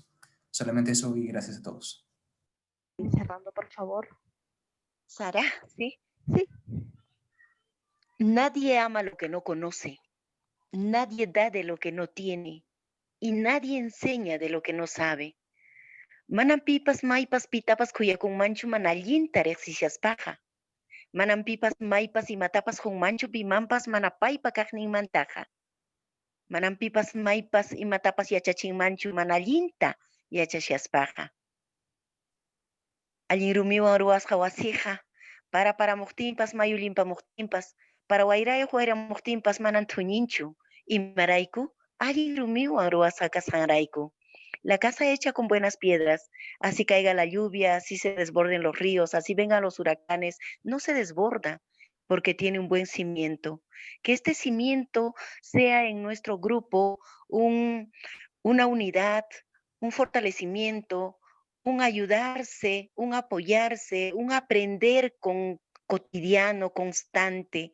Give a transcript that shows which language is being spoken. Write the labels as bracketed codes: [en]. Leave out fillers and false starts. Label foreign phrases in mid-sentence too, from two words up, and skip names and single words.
[es] Solamente eso y gracias a todos. Cerrando, por favor. Sara, ¿Sí? Sí. Nadie ama lo que no conoce, nadie da de lo que no tiene y nadie enseña de lo que no sabe. [qu] Manan pipas maypas pitapas kuyakun manchu manallinta reqsishaspaqa. Manan pipas maypas imatapas hunmanchu pimanpas mana paypa kaqninmantaqa. Manan pipas maypas imatapas yachachinmanchu manallinta yachashaspaqa. Allin rumiwan ruwasqa wasiqa paramuqtinpas mayu limpamuqtinpas para wayrayuq wayramuqtinpas manan thuñinchu imarayku allin rumiwan ruwasqa kasqanrayku. [es] La casa hecha con buenas piedras, así caiga la lluvia, así se desborden los ríos, así vengan los huracanes, no se desborda porque tiene un buen cimiento. Que este cimiento sea en nuestro grupo una unidad, un fortalecimiento, un ayudarse, un apoyarse, un aprender cotidiano, constante.